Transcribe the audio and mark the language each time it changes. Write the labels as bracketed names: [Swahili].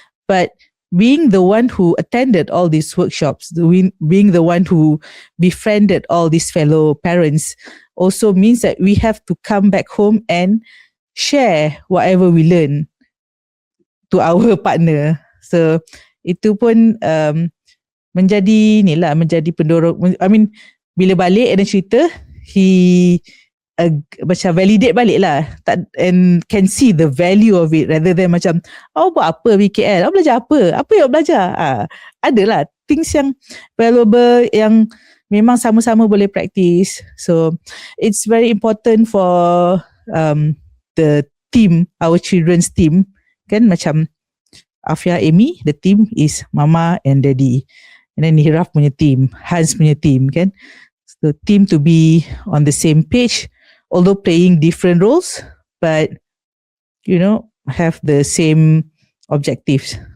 [English] But being the one who attended all these workshops, being the one who befriended all these fellow parents also means that we have to come back home and share whatever we learn to our partner. [Malay] So itu pun menjadi pendorong. [English] I mean, [Malay] bila balik [English] and cerita, he macam validate [Malay] balik lah, [English] and can see the value of it rather than [Malay] macam buat apa BKL, belajar apa yang belajar. Adalah [English] things [Malay] yang valuable yang memang sama-sama boleh practice. [English] So it's very important for the team, our children's team kan, macam Afia, Amy, the team is mama and daddy, and then Hiraf [Malay] punya team, [English] Hans punya team kan. The team to be on the same page, although playing different roles, but have the same objectives.